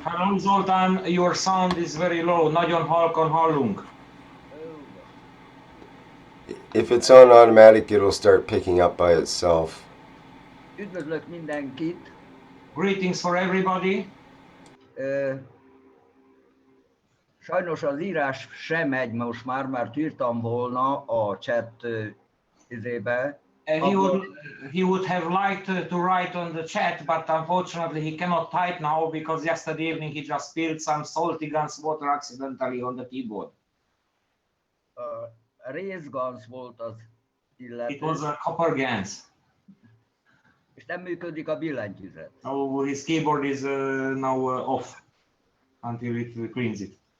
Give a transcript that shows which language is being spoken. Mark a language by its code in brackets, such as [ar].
[en] Hello, Zoltan, your sound is very low. [hu] Nagyon halkan hallunk. [en] If it's on automatic, it'll start picking up by itself. [hu] Üdvözlök mindenkit! [en] Greetings for everybody. [hu] Sajnos az írás sem megy most már, mert írtam volna a chat izébe. [en] He would have liked to write on the chat, but unfortunately he cannot type now because yesterday evening he just spilled some salty guns water accidentally on the keyboard. [hu] Részgans volt az illető. [en] It was a copper gans. [hu] És nem működik a billentyűzet. [en] So his keyboard is now off until it cleans it.